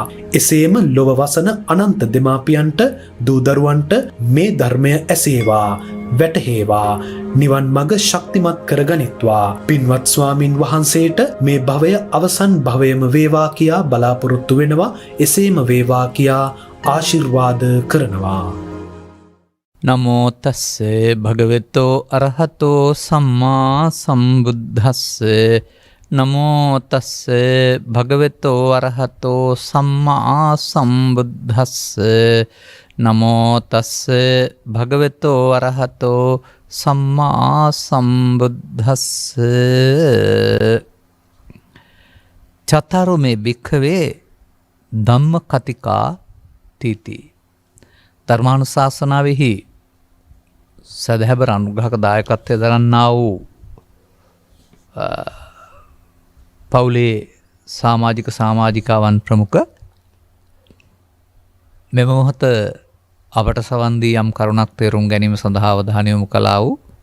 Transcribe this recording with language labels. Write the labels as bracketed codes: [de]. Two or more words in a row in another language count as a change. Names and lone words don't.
[si] එසේම ලොව වසන අනන්ත දෙමාපියන්ට, දූ දරුවන්ට මේ ධර්මය ඇසේවා, වැටහේවා, නිවන් මඟ ශක්තිමත් කරගනිත්වා. පින්වත් ස්වාමින් වහන්සේට මේ භවය අවසන් භවයම වේවා කියා බලාපොරොත්තු වෙනවා. එසේම වේවා කියා ආශිර්වාද කරනවා. [pi] නමෝ තස්සේ භගවතෝ අරහතෝ සම්මා සම්බුද්දස්සේ. නමෝ තස්සේ භගවතෝ අරහතෝ සම්මා සම්බුද්දස්සේ. නමෝ තස්සේ භගවතෝ අරහතෝ සම්මා සම්බුද්දස්සේ. චතරු මේ භික්ඛවේ ධම්ම කතිකා තීති. [si] ධර්මානුශාසනාවෙහි සදහැබර අනුග්‍රහක දායකත්වය දරන්නා වූ පවුලේ සමාජිකාවන් ප්‍රමුඛ මෙම මොහොත අපට සවන් දී යම් කරුණක් තේරුම් ගැනීම සඳහා අවධානය යොමු කළා වූ